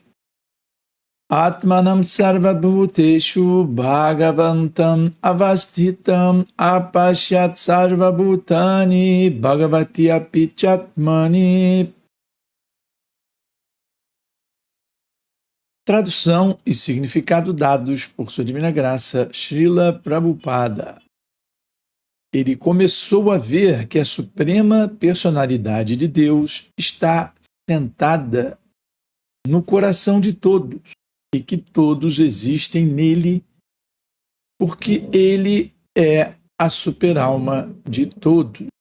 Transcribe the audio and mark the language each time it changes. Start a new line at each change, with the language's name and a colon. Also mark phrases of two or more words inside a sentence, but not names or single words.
Sanskrit: Atmanam sarvabhuteshu bhagavantam avastitam apashyat sarvabhutani bhagavati apichatmani.
Portuguese: Tradução e significado dados por Sua Divina Graça, Srila Prabhupada. Ele começou a ver que a Suprema Personalidade de Deus está sentada no coração de todos, e que todos existem nele, porque ele é a super-alma de todos.